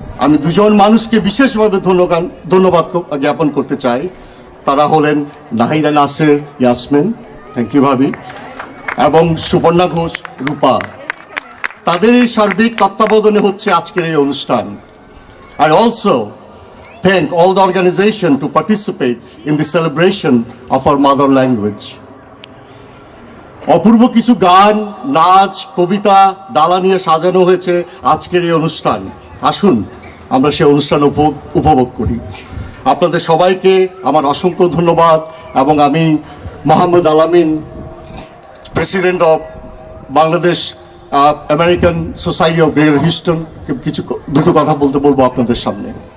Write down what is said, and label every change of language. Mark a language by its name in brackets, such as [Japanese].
[Bangla] আমি দুজন মানুষকে বিশেষভাবে ধন্যবাদ জ্ঞাপন করতে চাই। তারা হলেন নাহিদা নাসের ইয়াসমিন, [English] thank you [Bangla] ভাবি, এবং সুবর্ণা ঘোষ রূপা। তাদের এই সার্বিক তত্ত্বাবধানে হচ্ছে আজকের এই অনুষ্ঠান। [English] I also thank all the organization to participate in the celebration of our mother language. [Bangla] অপূর্ব কিছু গান, নাচ, কবিতা, ডালা নিয়ে সাজানো হয়েছে আজকের এই অনুষ্ঠান। আসুন আমরা সেই অনুষ্ঠান উপভোগ করি। আপনাদের সবাইকে আমার অসংখ্য ধন্যবাদ এবং আমি মোহাম্মদ আলামিন, president of Bangladesh American society of greater Houston, দুটো কথা বলবো আপনাদের সামনে।